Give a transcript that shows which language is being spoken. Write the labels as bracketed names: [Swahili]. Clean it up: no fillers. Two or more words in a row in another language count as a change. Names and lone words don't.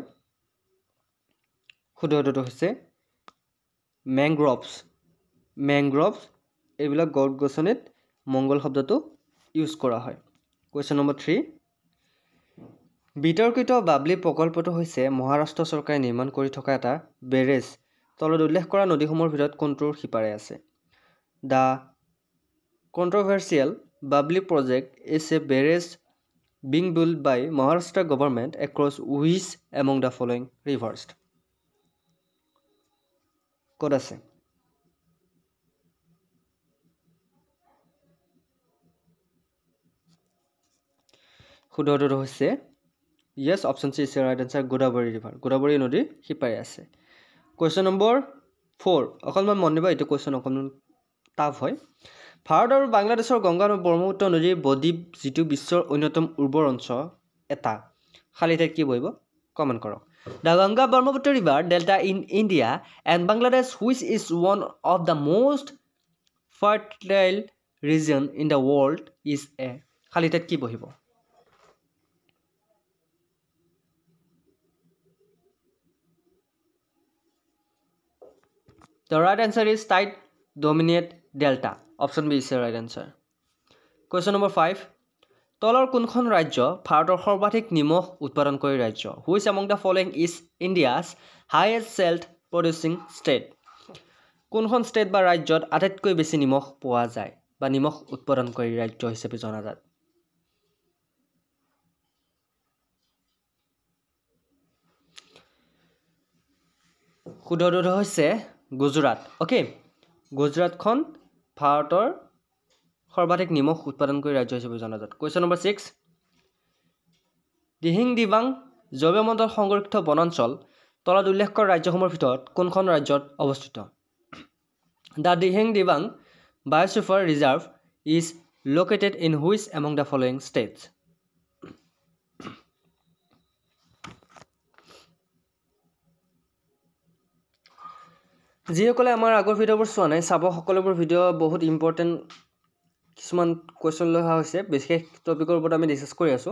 [Assamese] শুদ্ধ উত্তৰটো হৈছে মেংগ্ৰ'ভছ এইবিলাক গছ-গছনিত মংগল শব্দটো ইউজ কৰা হয়। [English] question number [Assamese] 3, বিতৰ্কিত বাবলি প্ৰকল্পটো হৈছে মহাৰাষ্ট্ৰ চৰকাৰে নিৰ্মাণ কৰি থকা এটা বেৰেজ। তলত উল্লেখ কৰা নদীসমূহৰ ভিতৰত কোনটোৰ সিপাৰে আছে? [English] The controversial Babli project is a barrage being built by Maharashtra government across which among the following rivers? [Assamese] ক'ত আছে? শুদ্ধ উত্তৰটো হৈছে [English] yes, option C is the right answer, Godavari river. [Assamese] গোদাবৰী নদীৰ সিপাৰে আছে। [English] question number [Assamese] 4, অকণমান মন দিব, এইটো কুৱেশ্যন অকণমান টাফ হয়। ভাৰত আৰু বাংলাদেশৰ গংগা আৰু ব্ৰহ্মপুত্ৰ নদীৰ বদ্বীপ যিটো বিশ্বৰ অন্যতম উৰ্বৰ অঞ্চল এটা, খালী ঠাইত কি বহিব? কমেণ্ট কৰক। [English] The Ganga Brahmaputra river delta in India and Bangladesh which is one of the most fertile region in the world is a, [Assamese] খালী ঠাইত কি বহিব? [English] The right answer is tide dominate delta. Option B is the right answer. Question number 5. [Assamese] তলৰ কোনখন ৰাজ্য ভাৰতৰ সৰ্বাধিক নিমখ উৎপাদনকাৰী ৰাজ্য? [English] Which among the following is India's highest salt producing state? [Assamese] কোনখন ষ্টেট বা ৰাজ্যত আটাইতকৈ বেছি নিমখ পোৱা যায় বা নিমখ উৎপাদনকাৰী ৰাজ্য হিচাপে জনাজাত? শুদ্ধ উত্তৰটো হৈছে গুজৰাট। অ'কে, গুজৰাটখন ভাৰতৰ সৰ্বাধিক নিমখ উৎপাদনকাৰী ৰাজ্য হিচাপে জনাজাত। [English] question number [Assamese] 6, দিহিং দিবাং জৈৱমণ্ডল সংৰক্ষিত বনাঞ্চল তলত উল্লেখ কৰা ৰাজ্যসমূহৰ ভিতৰত কোনখন ৰাজ্যত অৱস্থিত? [English] The Dihing Dibang biosphere reserve is located in which among the following states? [Assamese] যিসকলে আমাৰ আগৰ ভিডিঅ'বোৰ চোৱা নাই, চাব। সকলোবোৰ ভিডিঅ' বহুত ইম্পৰ্টেণ্ট কিছুমান কুৱেশ্যন লৈ অহা হৈছে, বিশেষ টপিকৰ ওপৰত আমি ডিছকাছ কৰি আছোঁ।